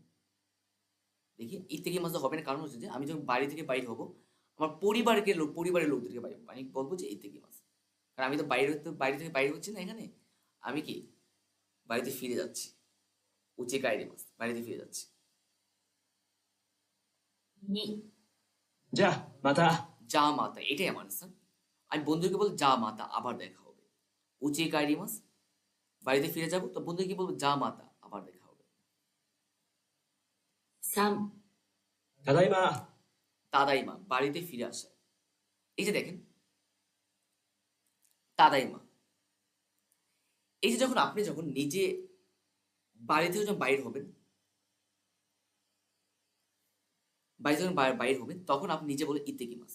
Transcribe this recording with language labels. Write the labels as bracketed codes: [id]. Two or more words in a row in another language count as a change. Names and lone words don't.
[bn] দেখি [ja] 行ってきます [bn] হবে না, কারণ হচ্ছে যে আমি যখন বাড়ি থেকে বাইরে হব, আমার পরিবারের লোকদেরকে মানে বলবো যে [ja] 行ってきます. [bn] কারণ আমি তো বাইরে থেকে বাইরে হচ্ছি না এখানে, আমি কি বাড়িতে ফিরে যাচ্ছি। [ja] 家へ帰ります, [bn] বাড়িতে ফিরে যাচ্ছি। [ja] 2、じゃあ、また。じゃあ、また, [bn] এটাই আমার আনসার। আমি বন্ধুকে বলবো [ja] じゃあ、また, [bn] আবার দেখা হবে। [ja] 家へ帰ります, [bn] বাড়িতে ফিরে যাবো, তো বন্ধুকে কি বলবো, [ja] じゃあ、また, [bn] আবার দেখা হবে। [ja] 3、ただいま。 [bn] তাদাইমা, বাড়িতে ফিরে আসা। এই যে দেখেন তাদাইমা, এই যে আপনি যখন নিজে বাড়ি থেকে যখন বাইর হবেন, বাইরে হবেন, তখন আপনি নিজে বলে [ja] 行ってきます.